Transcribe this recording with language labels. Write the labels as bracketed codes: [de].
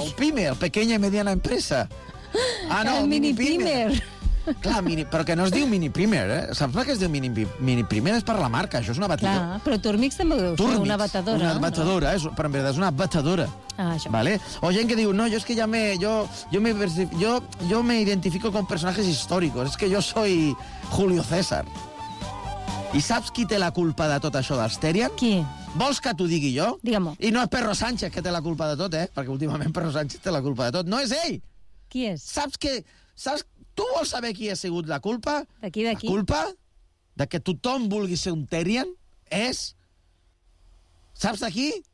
[es] El Pimer, pequeña y mediana empresa. Ah, no, el mini Pimer. [ca] Clar, però que no es diu mini primer, eh? Saps per què es diu mini primer? És per la marca, això és una batidora. Clar, però Thermomix també ho deu ser, una batedora. Una batedora, no? Però en veritat és una batedora. Vale? O gent que diu, no, jo és que ja me... [es] Jo me identifico con personajes históricos, [ca] és que jo [es] soy Julio César. [ca] I saps qui té la culpa de tot això d'Asterian? Qui? Vols que t'ho digui jo? Digue-m'ho. I no és Perro Sánchez que té la culpa de tot, eh? Perquè últimament Perro Sánchez té la culpa de tot. No és ell! Qui és? Saps que... Tu vols saber qui ha sigut la culpa? D'aquí. La culpa de que tothom vulgui ser un Therian és... Saps d'aquí?